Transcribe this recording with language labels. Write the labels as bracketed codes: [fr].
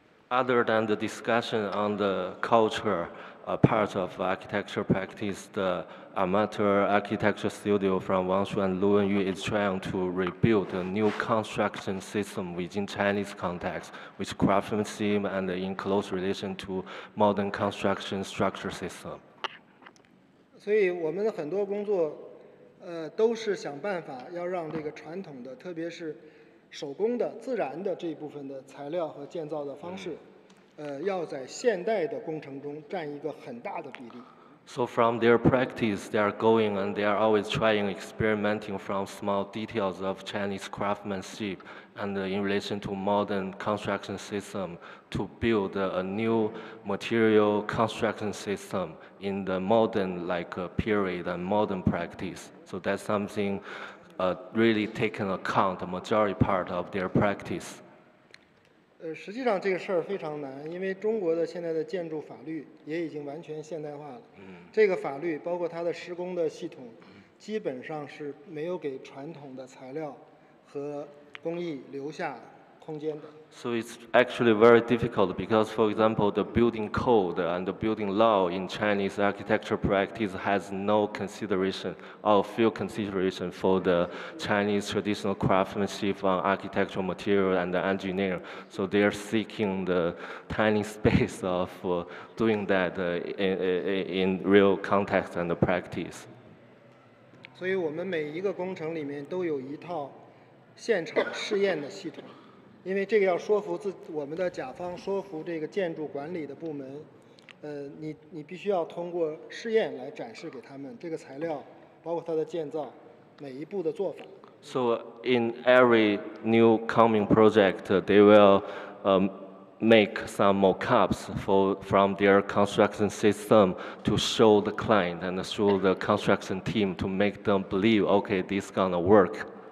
[en] Other than the discussion on the culture part of architecture practice, the amateur architecture studio from Wang Shu and Lu Wenyu is trying to rebuild a new construction system within Chinese context, with craftsmanship and in close relation to modern construction structure system. [zh] 所以我们的很多工作，都是想办法要让这个传统的，特别是 手工的、自然的这一部分的材料和建造的方式，要在现代的工程中占一个很大的比例。 [en] So from their practice, they are going and they are always trying, experimenting from small details of Chinese craftsmanship and in relation to modern construction system to build a new material construction system in the modern period and modern practice. So that's something really taken account, the majority part of their practice. [zh] 实际上这个事儿非常难，因为中国的现在的建筑法律也已经完全现代化了。这个法律包括它的施工的系统，基本上是没有给传统的材料和工艺留下空间的。 [en] So it's actually very difficult because, for example, the building code and the building law in Chinese architecture practice has no consideration or few consideration for the Chinese traditional craftsmanship on architectural material and engineering. So they are seeking the tiny space of doing that in real context and practice. [zh] 所以我们每一个工程里面都有一套现场试验的系统。因为这个要说服我们的甲方，说服这个建筑管理的部门，你必须要通过试验来展示给他们这个材料，包括它的建造每一步的做法。 [en] So in every new coming project, they will make some mock-ups from their construction system to show the client and show the construction team to make them believe, okay, this is gonna work.